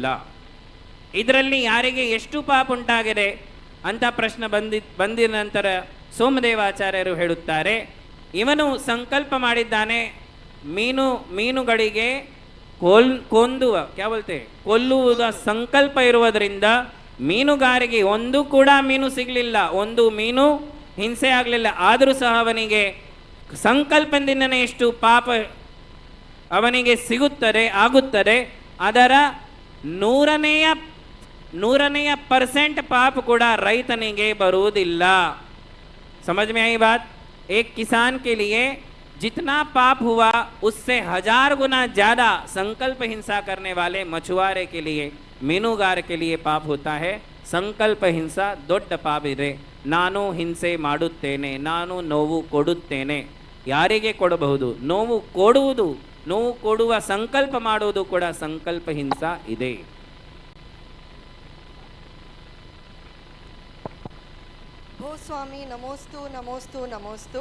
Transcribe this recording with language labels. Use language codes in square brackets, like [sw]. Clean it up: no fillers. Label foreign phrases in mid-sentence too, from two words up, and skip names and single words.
[kn] ಇದರಲ್ಲಿ ಯಾರಿಗೆ ಎಷ್ಟು ಪಾಪ ಉಂಟಾಗಿದೆ ಅಂತ ಪ್ರಶ್ನೆ ಬಂದಿದ ನಂತರ ಸೋಮದೇವಾಚಾರ್ಯರು ಹೇಳುತ್ತಾರೆ, ಇವನು ಸಂಕಲ್ಪ ಮಾಡಿದ್ದಾನೆ ಮೀನುಗಳಿಗೆ ಕೊಲ್ಲುವುದ ಸಂಕಲ್ಪ ಇರುವುದರಿಂದ ಮೀನುಗಾರಿಗೆ ಒಂದು ಕೂಡ ಮೀನು ಸಿಗಲಿಲ್ಲ, ಒಂದು ಮೀನು ಹಿಂಸೆ ಆಗಲಿಲ್ಲ. ಆದರೂ ಸಹ ಅವನಿಗೆ ಸಂಕಲ್ಪದಿಂದನೇ ಎಷ್ಟು ಪಾಪ ಅವನಿಗೆ ಆಗುತ್ತದೆ. ಅದರ 100% ಪಾಪ ಕೂಡ ರೈತನಿಗೆ ಬರುವುದಿಲ್ಲ. [hi] समझ में आई बात? एक किसान के लिए जितना पाप हुआ उससे 1000 गुना ज़्यादा संकल्प हिंसा करने वाले मछुआरे के लिए, मीनुगार के लिए पाप होता है. [kn] ಸಂಕಲ್ಪ ಹಿಂಸಾ ದೊಡ್ಡ ಪಾಪ ಇದೆ. ನಾನು ಹಿಂಸೆ ಮಾಡುತ್ತೇನೆ, ನಾನು ನೋವು ಕೊಡುತ್ತೇನೆ. ಯಾರಿಗೆ ಕೊಡಬಹುದು? ನೋವು ಕೊಡುವ ಸಂಕಲ್ಪ ಮಾಡುವುದು ಕೂಡ ಸಂಕಲ್ಪ ಹಿಂಸಾ ಇದೆ. [sa] ಭೋ ಸ್ವಾಮಿ, ನಮೋಸ್ತು ನಮೋಸ್ತು ನಮೋಸ್ತು.